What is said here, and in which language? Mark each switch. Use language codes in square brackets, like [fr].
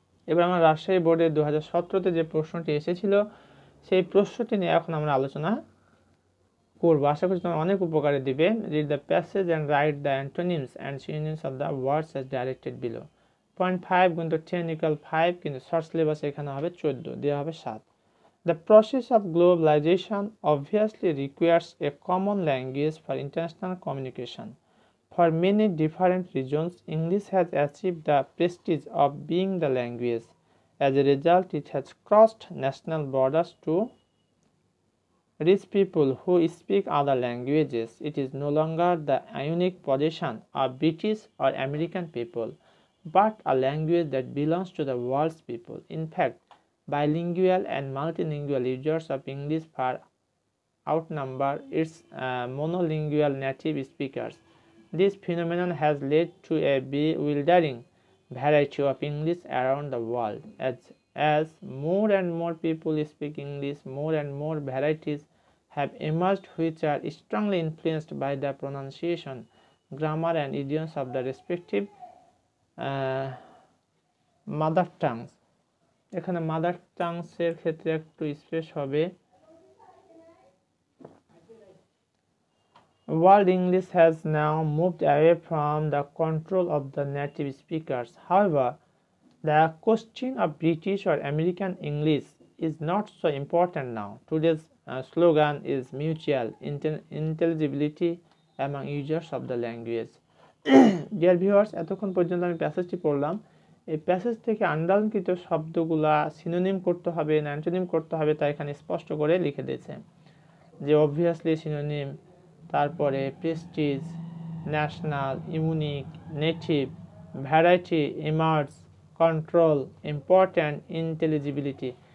[bn] এবার আমরা রাজশাহী বোর্ডে 2017-তে যে প্রশ্নটি এসেছিল সেই প্রশ্নটি নিয়ে এখন আমরা আলোচনা করবো। আশা করি তোমার অনেক উপকারে দিবে। [en] Read the passage and write the antonyms and synonyms of the words as directed below. [bn] 0.5 কিন্তু 10 ইকুয়াল 5, কিন্তু শর্ট সিলেবাস এখানে হবে 14, দেওয়া হবে 7। [en] The process of globalization obviously requires a common language for international communication. For many different regions, English has achieved the prestige of being the language. As a result, it has crossed national borders to reach people who speak other languages. It is no longer the unique possession of British or American people, but a language that belongs to the world's people. In fact, bilingual and multilingual users of English far outnumber its monolingual native speakers. This phenomenon has led to a bewildering variety of English around the world. As more and more people speak English, more and more varieties have emerged which are strongly influenced by the pronunciation, grammar and idioms of the respective mother tongues. [bn] এখানে mother টাংসের ক্ষেত্রে একটু space হবে। [en] World English has now moved away from the control of the native speakers. However, the question of British or American English is not so important now. Today's slogan is mutual intelligibility among users of the language. Dear viewers, [bn] এতক্ষণ পর্যন্ত আমি প্যাসেজটি পড়লাম। এই passage থেকে আন্ডারলাইনকৃত শব্দগুলা synonym করতে হবে না অ্যান্টোনিম করতে হবে তা এখানে স্পষ্ট করে লিখে দিয়েছে, যে অবভিয়াসলি সিনোনিম, তারপরে Prestige, national, unique, native, variety, emerge, control, important, ইন্টেলিজিবিলিটি।